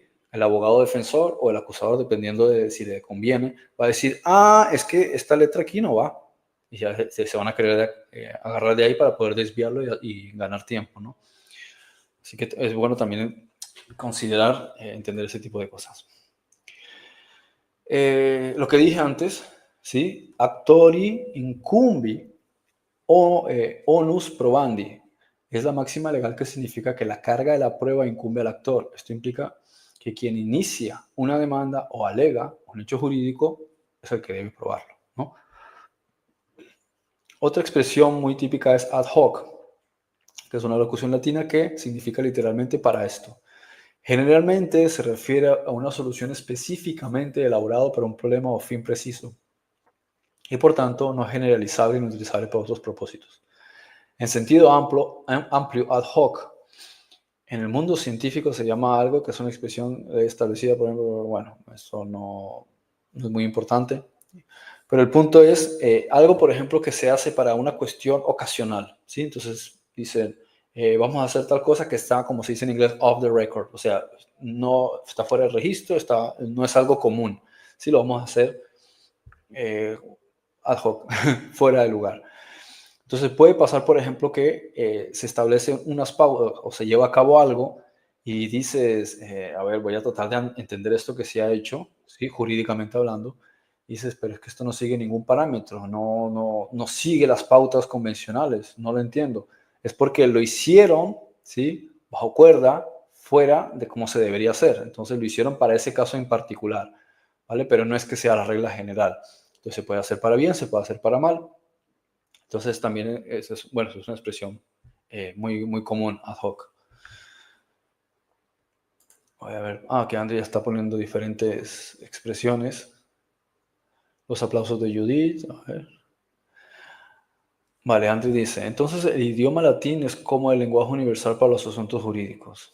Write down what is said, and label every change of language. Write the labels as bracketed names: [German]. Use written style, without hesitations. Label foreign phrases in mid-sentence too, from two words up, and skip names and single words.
[Spanish] El abogado defensor o el acusador, dependiendo de si le conviene, va a decir, es que esta letra aquí no va. Y ya se van a querer agarrar de ahí para poder desviarlo y ganar tiempo, ¿no? Así que es bueno también considerar, entender ese tipo de cosas. Lo que dije antes, ¿sí? [Latin] Actori incumbi onus probandi. [Spanish] Es la máxima legal que significa que la carga de la prueba incumbe al actor. Esto implica que quien inicia una demanda o alega un hecho jurídico es el que debe probarlo, ¿no? Otra expresión muy típica es [Latin] ad hoc, [Spanish] que es una locución latina que significa literalmente para esto. Generalmente se refiere a una solución específicamente elaborada para un problema o fin preciso y por tanto no es generalizable ni utilizable para otros propósitos. En sentido amplio, [Latin] ad hoc, [Spanish] en el mundo científico se llama algo que es una expresión establecida, por ejemplo, bueno, eso no es muy importante, pero el punto es algo, por ejemplo, que se hace para una cuestión ocasional, ¿sí? Entonces dicen, vamos a hacer tal cosa que está, como se dice en inglés, [English] off the record, [Spanish] o sea, no está fuera del registro, no es algo común, ¿sí? Lo vamos a hacer [Latin] ad hoc, [Spanish] fuera de lugar. Entonces puede pasar, por ejemplo, que se establecen unas pautas o se lleva a cabo algo y dices, a ver, voy a tratar de entender esto que se ha hecho, ¿sí? Jurídicamente hablando. Y dices, pero es que esto no sigue ningún parámetro, no sigue las pautas convencionales, no lo entiendo. Es porque lo hicieron, ¿sí? Bajo cuerda, fuera de cómo se debería hacer. Entonces lo hicieron para ese caso en particular, ¿vale? Pero no es que sea la regla general. Entonces se puede hacer para bien, se puede hacer para mal. Entonces también eso es una expresión muy, muy común, [Latin] ad hoc. [Spanish] Voy a ver, que Andrea está poniendo diferentes expresiones. Los aplausos de Judith, a ver. Vale, Andrea dice, entonces el idioma latín es como el lenguaje universal para los asuntos jurídicos.